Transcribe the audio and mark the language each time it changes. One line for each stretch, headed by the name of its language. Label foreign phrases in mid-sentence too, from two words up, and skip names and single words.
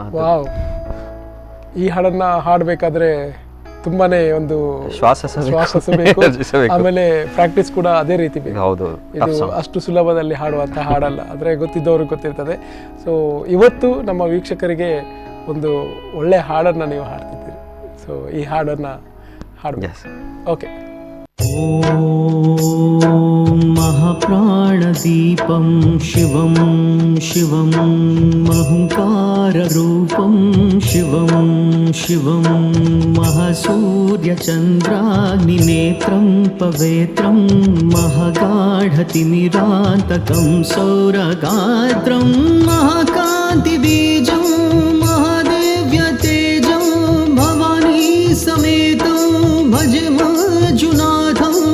Kannada: ವಾವ್, ಈ ಹಾಡನ್ನು ಹಾಡಬೇಕಾದ್ರೆ ತುಂಬಾನೇ ಒಂದು ಶ್ವಾಸ ಬೇಕು, ಆಮೇಲೆ ಪ್ರಾಕ್ಟೀಸ್ ಕೂಡ ಅದೇ ರೀತಿ ಬೇಕು. ಹೌದು, ಇದು ಅಷ್ಟು ಸುಲಭದಲ್ಲಿ ಹಾಡುವಂಥ ಹಾಡಲ್ಲ, ಆದರೆ ಗೊತ್ತಿದ್ದವ್ರಿಗೆ ಗೊತ್ತಿರ್ತದೆ. ಸೊ ಇವತ್ತು ನಮ್ಮ ವೀಕ್ಷಕರಿಗೆ ಒಂದು ಒಳ್ಳೆ ಹಾಡನ್ನು ನೀವು ಹಾಡ್ತಿದ್ದೀರಿ. ಸೊ ಈ ಹಾಡನ್ನು ಹಾಡಬೇಕು. ಓಕೆ.
Sanskrit: ॐ महाप्राणदीपं शिवं शिवं महङ्काररूपं शिवं शिवं महासूर्यचन्द्राग्निनेत्रं पवित्रं महागाढतिमिरान्तकं सौरगात्रं महाकान्तिबीजं महादेव्यतेजं भवानी समेतं भज मंजुनाथं.